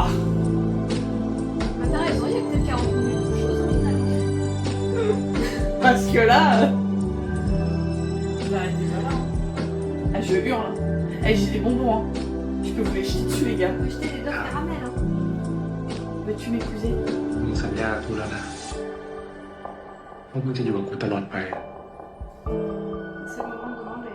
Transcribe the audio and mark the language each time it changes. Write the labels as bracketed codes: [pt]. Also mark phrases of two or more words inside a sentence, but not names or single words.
[fr] Bah, t'as raison, il y a peut-être 40 minutes de choses au final. Parce que là... Vous arrêtez pas là. Ah, je hurle. Eh, j'ai des bonbons, hein. Je peux vous les jeter dessus, les gars. On peut jeter des doigts caramel, hein. Veux-tu m'épouser? [th] มึงสัญญากูแล้วนะว่ามึงจะอยู่กับกูตลอดไป [fr] C'est le moment de demander.